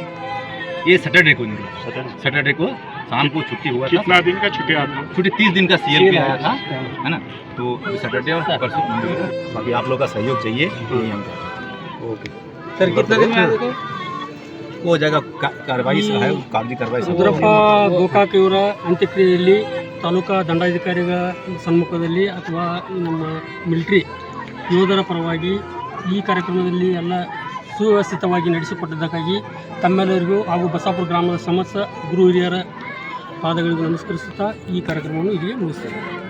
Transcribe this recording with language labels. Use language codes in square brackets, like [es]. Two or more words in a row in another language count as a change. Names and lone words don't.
[hi] ये सैटरडे को निकला, सैटरडे को शाम को छुट्टी हुआ था। कितना दिन का छुट्टी आया था? छुट्टी 30 दिन का सीएल पे आया था, है ना। तो सैटरडे और परसों बाकी आप लोग का सहयोग चाहिए। ओके सर, कितना दिन में वो जगह कार्रवाई है, कागजी कार्रवाई। [kn] ರುದ್ರಪ್ಪ ಗೋಕಾಕ್ ಇವರ ಅಂತ್ಯಕ್ರಿಯೆಯಲ್ಲಿ ತಾಲೂಕಾ ದಂಡಾಧಿಕಾರಿಗಳ ಸಮ್ಮುಖದಲ್ಲಿ ಅಥವಾ ನಮ್ಮ ಮಿಲಿಟರಿ ಯೋಧರ ಪರವಾಗಿ ಈ ಕಾರ್ಯಕ್ರಮದಲ್ಲಿ ಎಲ್ಲ ಸುವ್ಯವಸ್ಥಿತವಾಗಿ ನಡೆಸಿಕೊಟ್ಟಿದ್ದಕ್ಕಾಗಿ ತಮ್ಮೆಲ್ಲರಿಗೂ ಹಾಗೂ ಬಸಾಪುರ ಗ್ರಾಮದ ಸಮಸ್ತ ಗುರು ಹಿರಿಯರ ಪಾದಗಳಿಗೂ ನಮಸ್ಕರಿಸುತ್ತಾ ಈ ಕಾರ್ಯಕ್ರಮವನ್ನು ಇಲ್ಲಿಗೆ ಮುಗಿಸ್ತೇನೆ.